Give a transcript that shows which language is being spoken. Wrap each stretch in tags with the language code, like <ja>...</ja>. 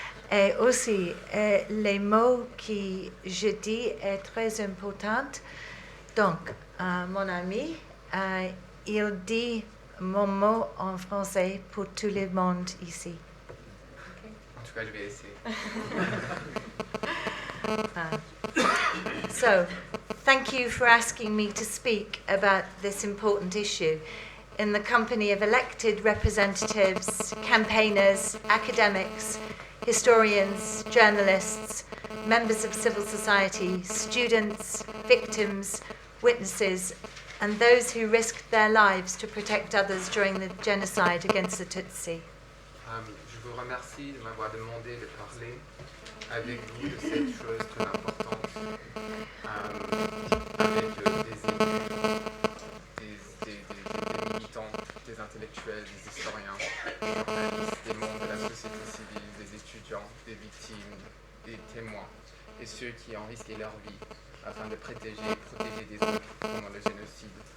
<fr>Et aussi, les mots que je dis sont très importants. Donc, mon ami, il dit mon mot en français pour tout le monde ici. En tout cas, je vais essayer.</fr> <en>So, thank you for asking me to speak about this important issue in the company of elected representatives, campaigners, academics, historians, journalists, members of civil society, students, victims, witnesses, and those who risked their lives to protect others during the genocide against the Tutsi.</en> <fr>Je vous remercie de m'avoir demandé de parler avec vous de cette chose très importante, avec des militants, des intellectuels, des historiens, des journalistes, des membres de la société civile, des étudiants, des victimes, des témoins, et ceux qui ont risqué leur vie afin de protéger des autres pendant le génocide.</fr>